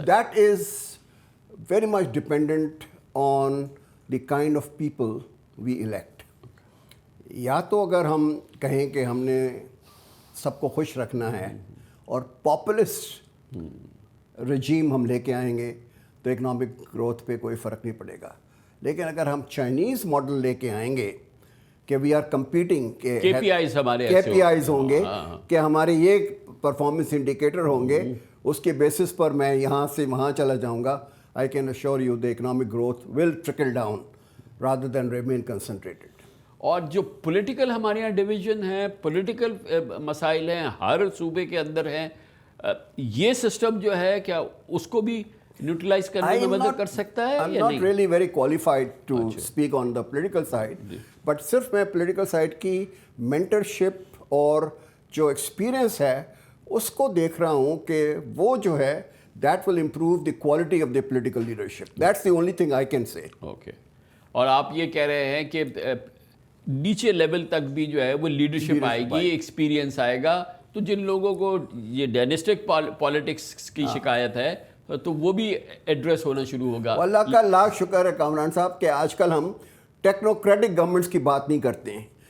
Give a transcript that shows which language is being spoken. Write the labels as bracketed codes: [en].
[en] That is very much dependent on the kind of people we elect. [ur] یا تو اگر ہم کہیں کہ ہم نے سب کو خوش رکھنا ہے اور پاپولسٹ رجیم ہم لے کے آئیں گے تو اکنامک گروتھ پہ کوئی فرق نہیں پڑے گا. لیکن اگر ہم چائنیز ماڈل لے کے آئیں گے کہ وی آر کمپیٹنگ, کہ KPIs ہوں گے, کہ ہمارے یہ پرفارمنس انڈیکیٹر ہوں گے, اس کے بیسس پر میں یہاں سے وہاں چلا جاؤں گا, [en] I can assure you the economic growth will trickle down rather than remain concentrated. [ur] اور جو پولیٹیکل ہمارے یہاں ڈویژن ہے, پولیٹیکل مسائل ہیں, ہر صوبے کے اندر ہیں, یہ سسٹم جو ہے کیا اس کو بھی نیوٹرلائز کرنے میں مدد کر سکتا ہے یا نہیں؟ [en] I'm not really very qualified to speak on the political side, but [ur] صرف میں پولیٹیکل سائڈ کی مینٹرشپ اور جو ایکسپیرئنس ہے اس کو دیکھ رہا ہوں کہ وہ جو ہے [en] that will improve the quality of the political leadership. That's the only thing I can say. Okay. [ur] اور آپ یہ کہہ رہے ہیں کہ نیچے لیول تک بھی جو ہے وہ لیڈرشپ آئے گی, ایکسپیرینس آئے گا, تو جن لوگوں کو یہ ڈائناسٹک پالیٹکس کی شکایت ہے تو وہ بھی ایڈریس ہونا شروع ہوگا. اللہ کا لاکھ شکر ہے کامران صاحب کہ آج کل ہم ٹیکنوکریٹک گورنمنٹس کی بات نہیں کرتے ہیں.